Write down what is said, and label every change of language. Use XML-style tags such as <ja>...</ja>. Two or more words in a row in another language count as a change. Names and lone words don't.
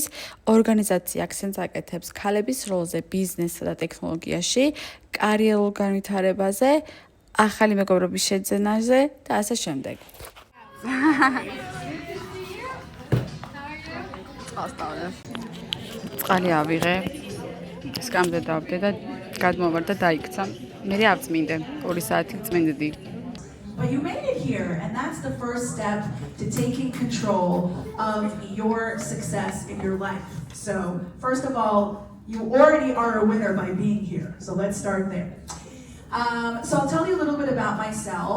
<ka>ორგანიზაცია აქცენტს აკეთებს ქალების როლზე ბიზნესსა და ტექნოლოგიაში, კარიერულ განვითარებაზე, ახალი მეგობრობის შეძენაზე და ასე შემდეგ. წყალი ავიღე. სკამდე დავდე და გადმოვარ და დაიქცა. მე ავწმინდე 2 საათი წმინდდი.</ka> <en>But you made it here, and that's the first step to taking control of your success in your life. So, first of all, you already are a winner by being here. So let's start there. So I'll tell you a little bit about myself.</en>